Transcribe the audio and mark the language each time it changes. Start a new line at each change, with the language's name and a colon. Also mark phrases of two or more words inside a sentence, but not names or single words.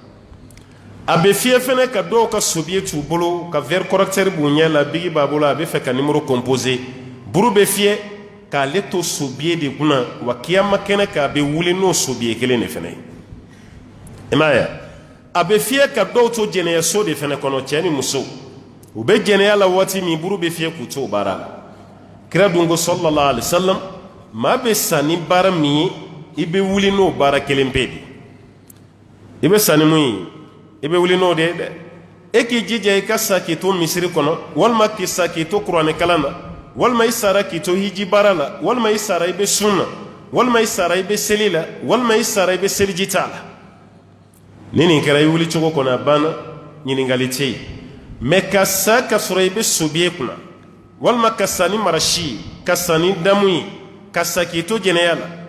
Bambara: a bɛ fiyɛ fɛnɛ ka dɔw ka sobiye t'u bolo ka
French: verre correcteur
Bambara: b'u ɲɛ la bigi b'a bolo a bɛ fɛ ka
French: numéro composer
Bambara: buru bɛ fiyɛ k'ale to sobiye de kunna wa kiyama kɛnɛ k'a bɛ wuli n'o sobiye kelen de fɛnɛ ye i m'a ye a bɛ fiyɛ ka dɔw to jɛnɛyaso de fɛnɛ kɔnɔ cɛ ni muso u bɛ jɛnɛya la waati min buru bɛ fiyɛ k'u to baara la kira dun ko
Arabic: صلى الله عليه وسلم
Bambara: maa bɛ sa ni baara min ye i bɛ wuli n'o baara kelen bɛɛ de i bɛ sa ni mun ye i bɛ wuli n'o de ye dɛ e k'i jija i ka sa k'i to misiri kɔnɔ walima k'i sa k'i to kuranɛ kalan na walima i sara k'i to hiji baara la walima i sara i bɛ sun na walima i sara i bɛ seli la walima i sara i bɛ seliji t'a la ni nin kɛra i wuli cogo kɔnɔ a banna ɲininkali tɛ yen mɛ ka sa ka sɔrɔ i bɛ sobiye kunna walima ka sa ni marasi ye ka sa ni damu ye ka sa k'i to jɛnɛya la